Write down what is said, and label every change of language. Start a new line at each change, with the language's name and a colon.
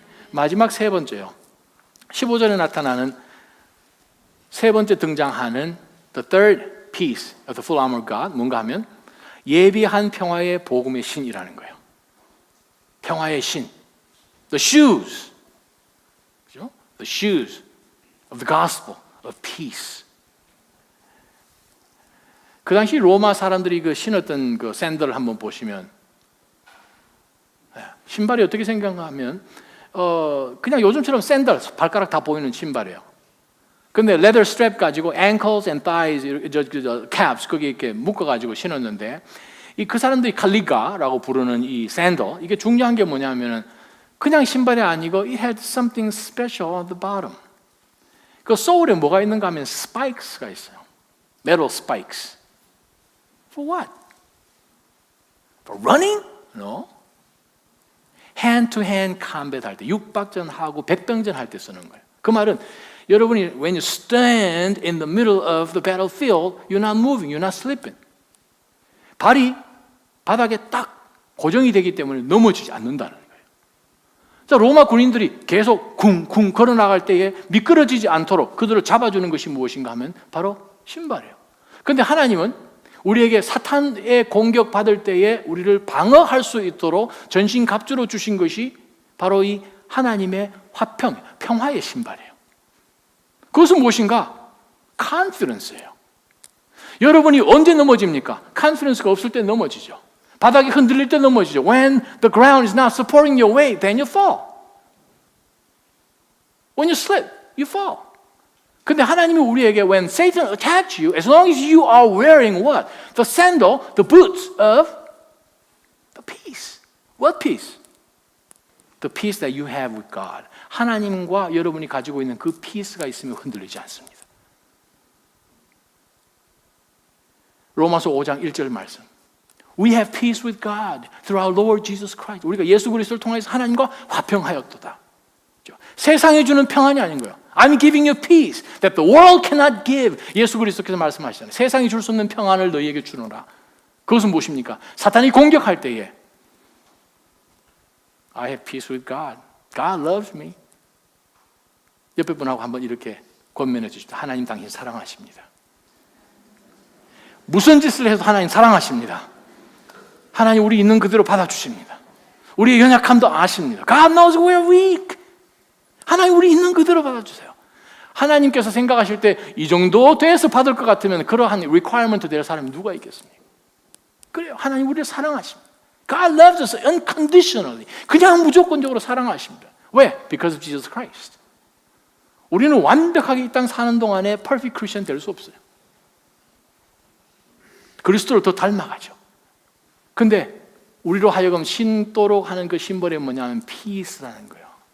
Korean: 마지막 세 번째요. 15절에 나타나는 세 번째 등장하는
English: the third piece of the full armor of God,
Korean: 뭔가 하면 예비한 평화의 복음의 신이라는 거예요. 평화의 신, the shoes, 그죠?
English: The shoes of the gospel of peace.
Korean: 그 당시 로마 사람들이 그 신었던 그 샌들을 한번 보시면 신발이 어떻게 생각하면 그냥 요즘처럼 샌들 발가락 다 보이는 신발이에요. 근데 레더 스트랩 가지고 ankles and thighs, calves 거기 이렇게 묶어 가지고 신었는데 그 사람들이 칼리가라고 부르는 이 샌들, 이게 중요한 게 뭐냐면은 그냥 신발이 아니고
English: it had something special on the bottom.
Korean: 그 소울에 뭐가 있는가 하면 spikes가 있어요.
English: metal spikes. For what? For running? No.
Korean: hand-to-hand combat 할 때, 육박전하고 백병전 할 때 쓰는 거예요. 그 말은 여러분이
English: when you stand in the middle of the battlefield, you're not moving, you're not slipping.
Korean: 발이 바닥에 딱 고정이 되기 때문에 넘어지지 않는다는 거예요. 자, 로마 군인들이 계속 쿵쿵 걸어 나갈 때에 미끄러지지 않도록 그들을 잡아주는 것이 무엇인가 하면 바로 신발이에요. 그런데 하나님은 우리에게 사탄의 공격받을 때에 우리를 방어할 수 있도록 전신갑주로 주신 것이 바로 이 하나님의 화평, 평화의 신발이에요. 그것은 무엇인가? confidence예요. 여러분이 언제 넘어집니까? confidence가 없을 때 넘어지죠. 바닥이 흔들릴 때 넘어지죠.
English: When the ground is not supporting your weight, then you fall. When you slip, you fall.
Korean: 근데 하나님이 우리에게
English: when Satan attacks you, as long as you are wearing what? The sandal, the boots of the peace. What peace? The peace that you have with God.
Korean: 하나님과 여러분이 가지고 있는 그 peace가 있으면 흔들리지 않습니다. 로마서 5장 1절 말씀.
English: We have peace with God through our Lord Jesus Christ.
Korean: 우리가 예수 그리스도를 통해서 하나님과 화평하였도다. 세상이 주는 평안이 아닌 거예요.
English: I'm giving you peace that the world cannot give.
Korean: 예수 그리스도께서 말씀하시잖아요. 세상이 줄 수 없는 평안을 너희에게 주노라. 그것은 무엇입니까? 사탄이 공격할 때에
English: I have peace with God. God loves me.
Korean: 옆에 분하고 한번 이렇게 권면해 주십시오. 하나님 당신 사랑하십니다. 무슨 짓을 해도 하나님 사랑하십니다. 하나님 우리 있는 그대로 받아주십니다. 우리의 연약함도 아십니다.
English: God knows we're weak.
Korean: 하나님 우리 있는 그대로 받아주세요. 하나님께서 생각하실 때 이 정도 돼서 받을 것 같으면 그러한 requirement 될 사람이 누가 있겠습니까? 그래요. 하나님 우리를 사랑하십니다.
English: God loves us unconditionally.
Korean: 그냥 무조건적으로 사랑하십니다. 왜?
English: Because of Jesus Christ.
Korean: 우리는 완벽하게 이 땅 사는 동안에 perfect Christian 될 수 없어요. 그리스도를 더 닮아가죠. 근데 우리로 하여금 신도록 하는 그 심벌이 뭐냐면 peace라는 거예요.